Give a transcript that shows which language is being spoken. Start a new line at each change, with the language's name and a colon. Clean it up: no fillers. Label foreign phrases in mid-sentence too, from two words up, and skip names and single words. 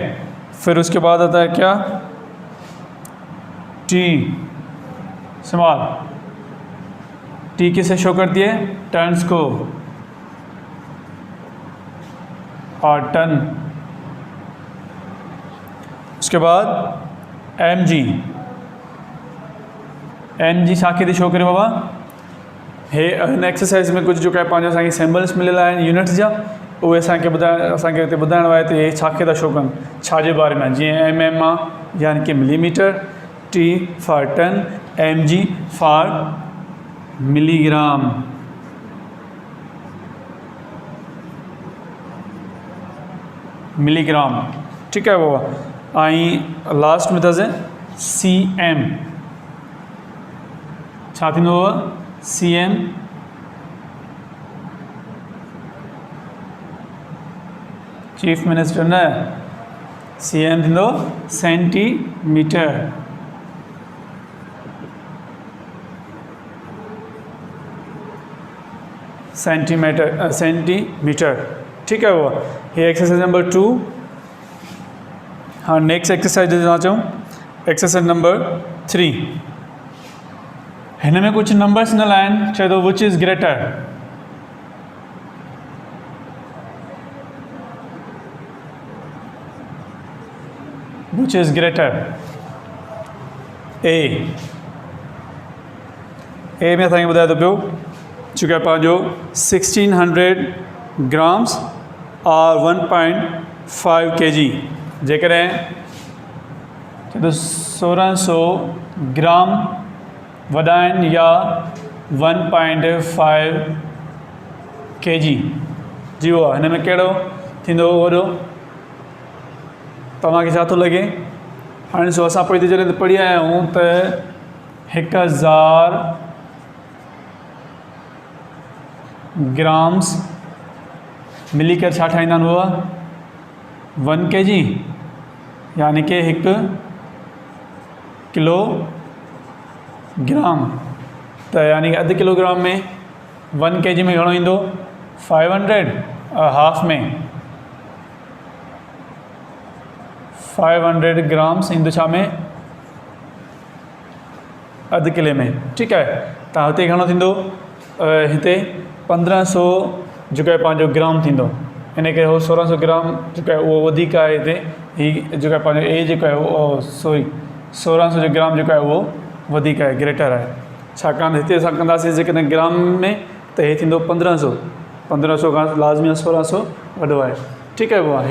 Hindi: फिर उसके बाद आता है क्या, टी, स्मॉल। टी किसे शो करती है, टर्न्स को, और टन।
Sindhi: उसके बाद एम जी छाखे थी शो करे बाबा। हे हिन एक्सरसाइज में कुछ जो है पंहिंजो असांखे सिंबल्स मिलियल आहिनि यूनिट्स जा, उहे असांखे ॿुधाइणो आहे त हे छाखे था शो कनि, छाजे बारे में। जीअं एम आहे यानी कि मिलीमीटर,
English: T for ton, M G for milligram.
Hindi: मिलीग्राम, ठीक है बाबा।
Sindhi: ऐं लास्ट में अथसि सी एम, छा थींदो सी एम,
English: chief minister
Sindhi: न, सी एम थींदो सेंटीमीटर।
Hindi: सेंटीमीटर, ठीक है वो। ये एक्सरसाइज नंबर 2। हाँ,
English: next exercise
Sindhi: ॾिसणु अचूं,
Hindi: एक्सरसाइज नंबर 3।
Sindhi: हिन में कुछ नंबर्स ॾिनल आहिनि, चए थो
English: which is greater. which is greater,
Sindhi: ए में असांखे ॿुधाए थो पियो चुका है पंहिंजो 1600 ग्राम्स और 1.5 kg। जेकॾहिं चए थो 1600 ग्राम वॾा आहिनि या 1.5 kg जी वो हिन में कहिड़ो थींदो वॾो, तव्हांखे छा थो लॻे। हाणे ॾिसो, असां पोइ जॾहिं पढ़ी आया आहियूं त 1000 ग्राम्स मिली कर छा ठाहींदा आहिनि उहा 1 kg, यानी कि 1 किलोग्राम। त यानी कि अधु किलोग्राम में 1 kg में घणो ईंदो 500, और हाफ में 500 ग्राम्स ईंदो छा में, अधु किले में,
Hindi: ठीक है।
Sindhi: त हिते घणो थींदो, हिते 1500 जेको आहे पंहिंजो ग्राम थींदो। इन करे उहो 1600 ग्राम जेको आहे उहो वधीक आहे हिते। हीउ जेको आहे पंहिंजो ए जेको आहे उहो सॉरी 1600 जो ग्राम जेको आहे उहो वधीक आहे, ग्रेटर आहे। छाकाणि हिते असां कंदासीं जेकॾहिं ग्राम में त हे थींदो 1500 खां लाज़मी 1600 वॾो आहे, ठीकु आहे बाबा।